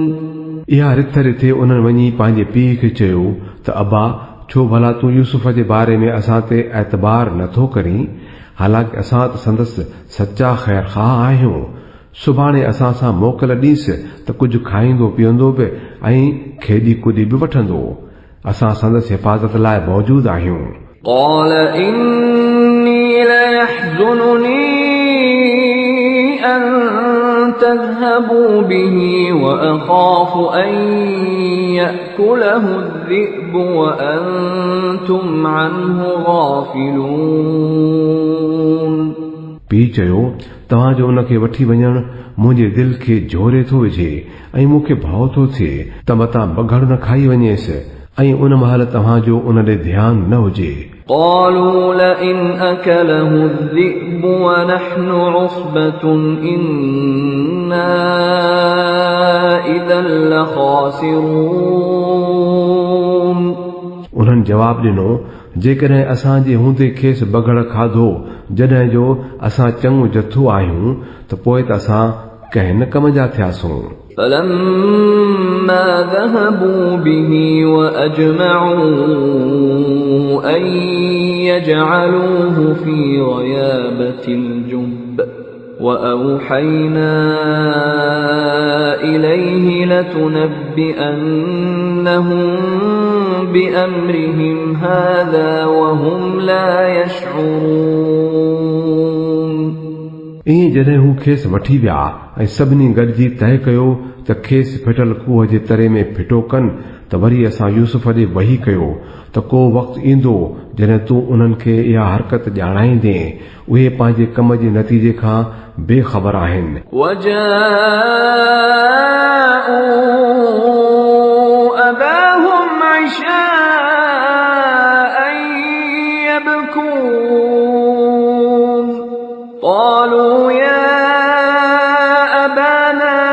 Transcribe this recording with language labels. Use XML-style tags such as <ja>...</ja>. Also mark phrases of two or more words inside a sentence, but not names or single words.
<sd>इहा रिथ रिथे उन्हनि वञी पंहिंजे पीउ खे चयो त अबा छो भला तूं यूसुफ जे बारे में असां ते एतबार नथो करीं हालांकि असां त संदसि सचा ख़ैरख़्वाह आहियूं सुभाणे असां सां मोकल ॾींसि त कुझु खाईंदो पीअंदो बि ऐं खेॾी कुॾी बि वठंदो असां संदसि हिफ़ाज़त लाइ मौजूद आहियूं</sd> <ar>قال إني ليحزنني أن تذهبوا به وأخاف أن يأكله الذئب وأنتم عنه غافلون</ar> <sd>पीउ चयो तव्हांजो उनखे वठी वञण मुंहिंजे दिलि खे झोरे थो विझे ऐं मूंखे भउ थो थिए त मतां बघड़ न खाई वञेसि ऐं उन महिल तव्हांजो उन ॾे ध्यानु न हुजे</sd> <ar>قالوا لئن أكله الذئب ونحن عصبة إنا إذا لخاسرون</ar> <sd>उन्हनि जवाब ॾिनो जेकॾहिं असांजे हूंदे खेसि बघड़ खाधो जॾहिं जो असां चङो जथो आहियूं त पोइ त असां कंहिं न कम जा थियासूं</sd> <ar>فلما ذهبوا به وأجمعوا أن يجعلوه في غيابة الجب وأوحينا إليه لتنبئنهم بأمرهم هذا وهم لا يشعرون</ar> <sd>ईअं जॾहिं हू खेसि वठी विया ऐं सभिनी गॾिजी तइ कयो त खेसि फिटल खूह जे तरे में फिटो कनि त वरी असां यूसुफ ॾे वही कयो त को वक़्तु ईंदो जॾहिं तूं उन्हनि खे इहा हरकत ॼाणाईंदे उहे पंहिंजे कम जे नतीजे खां बेख़बर आहिनि</sd> <ar>أباهم عشاء يبكون قالوا يا أبانا</ar>